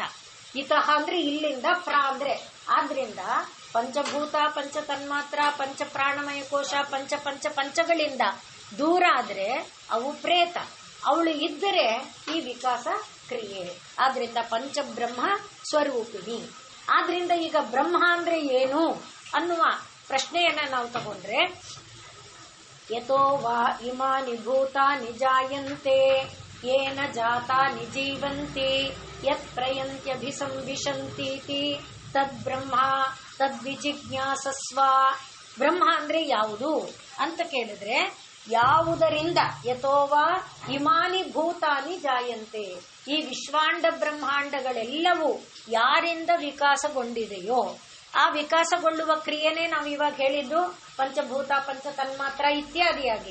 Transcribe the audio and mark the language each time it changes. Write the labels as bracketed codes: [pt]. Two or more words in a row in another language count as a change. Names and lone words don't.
[kn] ಇತಃ ಅಂದ್ರೆ ಇಲ್ಲಿಂದ, ಪ್ರಾ ಅಂದ್ರೆ ಆದ್ರಿಂದ ಪಂಚಭೂತ, ಪಂಚ ತನ್ಮಾತ್ರ, ಪಂಚ ಪ್ರಾಣಮಯ ಕೋಶ, ಪಂಚಗಳಿಂದ ದೂರ ಆದ್ರೆ ಅವು ಪ್ರೇತ. ಅವಳು ಇದ್ದರೆ ಈ ವಿಕಾಸ ಕ್ರಿಯೆ. ಆದ್ರಿಂದ ಪಂಚಬ್ರಹ್ಮ ಸ್ವರೂಪಿಣಿ. ಆದ್ರಿಂದ ಈಗ ಬ್ರಹ್ಮ ಅಂದ್ರೆ ಏನು ಅನ್ನುವ ಪ್ರಶ್ನೆಯನ್ನ ನಾವು ತಗೊಂಡ್ರೆ, [sa] ಯತೋ ವಾ ಇಮಾನಿ ಭೂತಾನಿ ಜಾಯಂತೆ ಯೇನ ಜಾತಾನಿ ಜೀವಂತಿ ಯತ್ ಪ್ರಯಂತ್ಯಭಿಸಂವಿಶಂತೀತಿ ತದ್ ಬ್ರಹ್ಮ ತದ್ವಿಜಿಜ್ಞಾಸಸ್ವ. [kn] ಬ್ರಹ್ಮ ಅಂದ್ರೆ ಯಾವುದು ಅಂತ ಕೇಳಿದ್ರೆ, ಯಾವುದರಿಂದ [sa] ಯಥೋವಾ ಇಮಾನಿ ಭೂತಾನಿ ಜಾಯಂತೆ, [kn] ಈ ವಿಶ್ವಾಂಡ ಬ್ರಹ್ಮಾಂಡಗಳೆಲ್ಲವೂ ಯಾರಿಂದ ವಿಕಾಸಗೊಂಡಿದೆಯೋ ಆ ವಿಕಾಸಗೊಳ್ಳುವ ಕ್ರಿಯೆನೇ ನಾವು ಇವಾಗ ಹೇಳಿದ್ದು ಪಂಚಭೂತ, ಪಂಚ ತನ್ಮಾತ್ರ ಇತ್ಯಾದಿಯಾಗಿ.